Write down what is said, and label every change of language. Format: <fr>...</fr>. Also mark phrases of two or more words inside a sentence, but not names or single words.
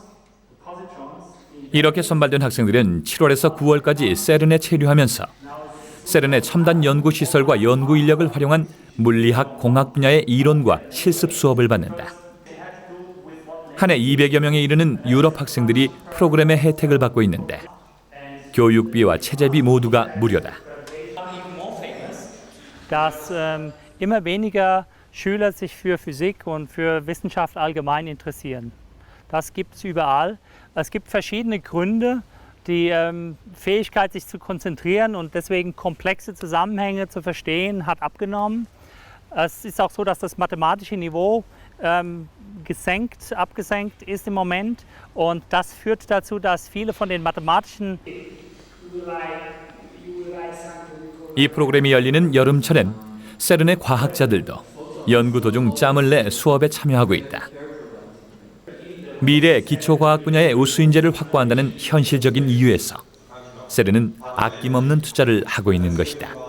<ko>이렇게 선발된 학생들은 7월에서 9월까지 세른에 체류하면서 세른의 첨단 연구시설과 연구 인력을 활용한 물리학, 공학 분야의 이론과 실습 수업을 받는다. 한 해 200여 명에 이르는 유럽 학생들이 프로그램의 혜택을 받고 있는데 교육비와 체제비 모두가 무료다.</ko> <de>dass immer weniger Schüler sich für Physik und für Wissenschaft allgemein interessieren. Das gibt es überall. Es gibt verschiedene Gründe. Die Fähigkeit, sich zu konzentrieren und deswegen komplexe Zusammenhänge zu verstehen, hat abgenommen. Es ist auch so, dass das mathematische Niveau abgesenkt ist im Moment. Und das führt dazu, dass viele von den mathematischen</de> <ko>이 프로그램이 열리는 여름철엔 세른의 과학자들도 연구 도중 짬을 내 수업에 참여하고 있다. 미래 기초과학 분야의 우수인재를 확보한다는 현실적인 이유에서 세른은 아낌없는 투자를 하고 있는 것이다.</ko>